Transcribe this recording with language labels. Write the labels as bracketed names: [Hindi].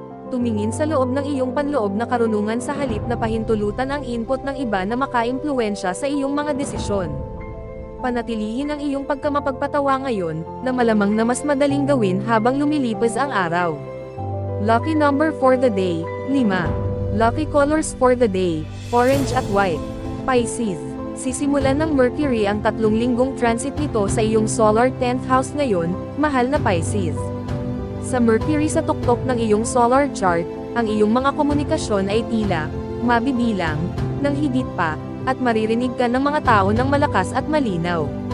[Filipino] Tumingin sa loob ng iyong panloob na karunungan sa halip na pahintulutan ang input ng iba na makaimpluwensya sa iyong mga desisyon. Panatilihin ang iyong pagkamapagpatawa ngayon, na malamang na mas madaling gawin habang lumilipas ang araw. [English] Lucky number for the day, 5. Lucky colors for the day, orange at white. Pisces. [Filipino] Sisimulan ng Mercury ang 3 linggong transit nito sa iyong solar 10th house ngayon, mahal na Pisces. Sa Mercury sa tuktok ng iyong solar chart, ang iyong mga komunikasyon ay tila mabibilang ng higit pa, at maririnig ka ng mga tao ng malakas at malinaw.